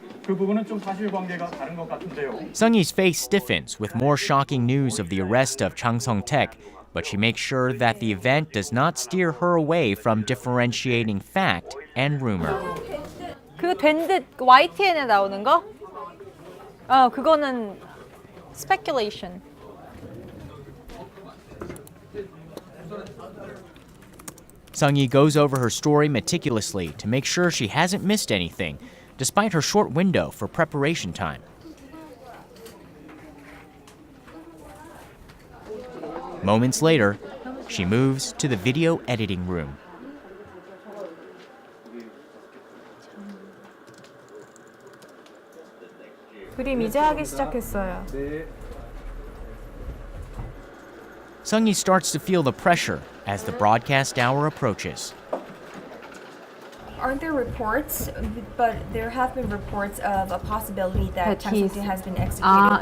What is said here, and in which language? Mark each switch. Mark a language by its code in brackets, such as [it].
[ko] 그 부분은 좀 사실관계가 다른 것 같은데요. [en] Sung-hee's face stiffens with more shocking news of the arrest of Jang Song-thaek, but she makes sure that the event does not steer her away from differentiating fact and rumor. [ko] 그 된 듯 YTN에 나오는 거? 그거는 speculation. [en] Sung-hee goes over her story meticulously to make sure she hasn't missed anything, despite her short window for preparation time. Moments later, she moves to the video editing room. [ko] 그림 이제 하기 시작했어요. [en] Sung-hee starts to feel the pressure as the broadcast hour approaches. Aren't there reports? But there have been reports of a possibility that Jang Song-thaek has been executed.